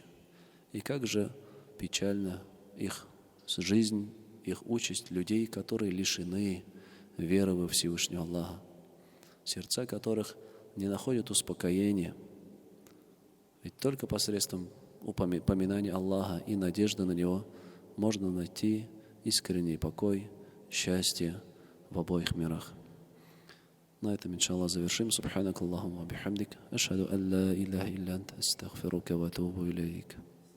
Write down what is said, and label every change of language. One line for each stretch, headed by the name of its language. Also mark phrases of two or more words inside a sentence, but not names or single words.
Russian: И как же печальна их жизнь, их участь людей, которые лишены веры во Всевышнего Аллаха, сердца которых не находят успокоения. Ведь только посредством поминания Аллаха и надежды на Него можно найти искренний покой, счастье в обоих мирах. На этом, иншаллах, завершим.
Arabic: سبحانك اللهم بحمدك أشهد أن لا إله إلا أنت أستغفرك وأتوب إليك.